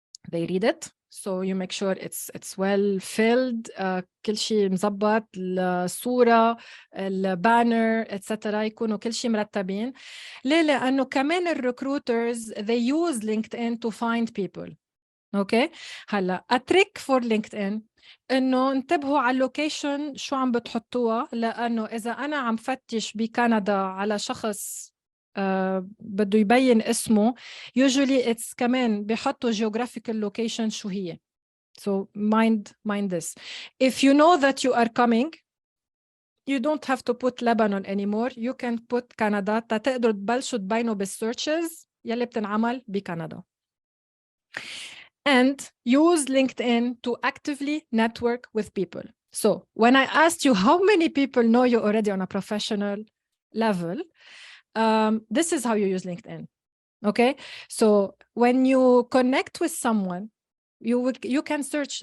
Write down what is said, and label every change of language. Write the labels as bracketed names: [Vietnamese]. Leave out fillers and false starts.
[English] They read it. So you make sure it's well filled. [Arabic] كل شيء مزبط, الصورة, البانر, etc. يكونوا كل شيء مرتبين. ليه؟ لأنه كمان الريكروترز [English] they use LinkedIn to find people. Okay. [Arabic] هلا [English] a trick for LinkedIn [Arabic] إنه انتبهوا على اللوكيشن شو عم بتحطوها, لأنه إذا أنا عم فتش بكندا على شخص بده يبين اسمه, [English] usually it's [Arabic] كمان بيحطوا [English] geographical location [Arabic] شو هي. [English] So mind this. If you know that you are coming, you don't have to put Lebanon anymore. You can put Canada. [Arabic] تقدروا تبلشوا تبينوا بالsearches يلي بتنعمل بكندا. [English] And use LinkedIn to actively network with people. So when I asked you how many people know you already on a professional level, this is how you use LinkedIn. Okay, so when you connect with someone, you can search.